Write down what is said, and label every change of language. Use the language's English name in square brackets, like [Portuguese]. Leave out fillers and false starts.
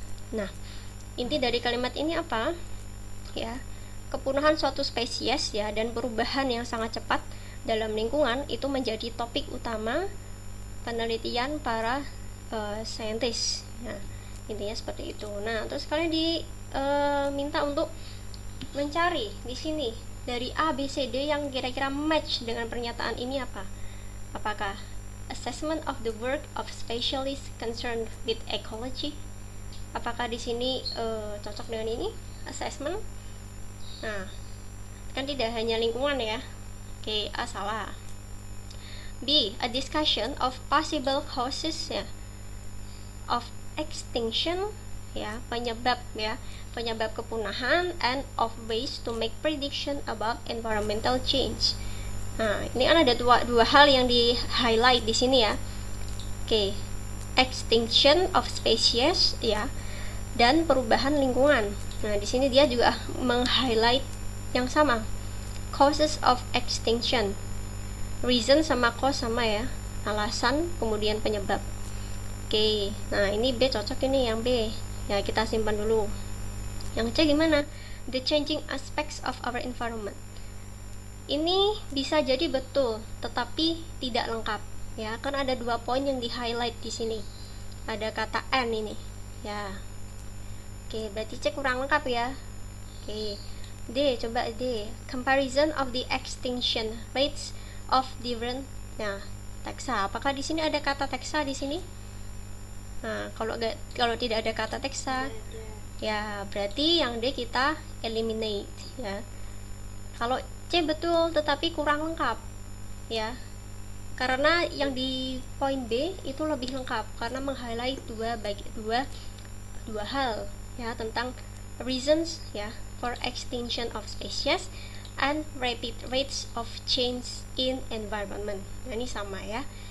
[Indonesian] Nah, inti dari kalimat ini apa? Ya, kepunahan suatu spesies, ya, dan perubahan yang sangat cepat dalam lingkungan itu menjadi topik utama penelitian para saintis. Nah, intinya seperti itu. Nah, terus kalian diminta untuk mencari di sini dari A, B, C, D yang kira-kira match dengan pernyataan ini apa? [English] Apakah assessment of the work of specialists concerned with ecology? [Indonesian] Apakah di sini cocok dengan ini? Assessment? Nah, kan tidak hanya lingkungan, ya. Oke, A salah. [English] B, a discussion of possible causes, ya, of extinction, ya, [Indonesian] penyebab kepunahan, [English] and of ways to make prediction about environmental change. [Indonesian] Nah, ini kan ada dua hal yang di highlight di sini, ya. Oke. [English] extinction of species [Indonesian] ya, dan perubahan lingkungan. Nah, di sini dia juga meng-highlight yang sama, [English] causes of extinction. [Indonesian] Reason sama cause sama ya, alasan kemudian penyebab. Oke, nah ini B cocok ini yang B. Ya, kita simpan dulu. Yang C gimana? [English] The changing aspects of our environment. [Indonesian] Ini bisa jadi betul, tetapi tidak lengkap. Ya, kan ada 2 poin yang di-highlight di sini. Ada kata N ini. Ya. Oke, berarti C kurang lengkap ya. Oke. D, coba D. [English] Comparison of the extinction rates of different taxa. [Indonesian] Apakah di sini ada kata taxa di sini? Nah, kalau tidak ada kata taxa, ya berarti yang D kita eliminate ya. Kalau C betul tetapi kurang lengkap ya. Karena yang di poin B itu lebih lengkap karena meng-highlight dua hal ya, tentang [English] reasons ya for extinction of species and rapid rates of change in environment. [Indonesian] Nah, ini sama ya.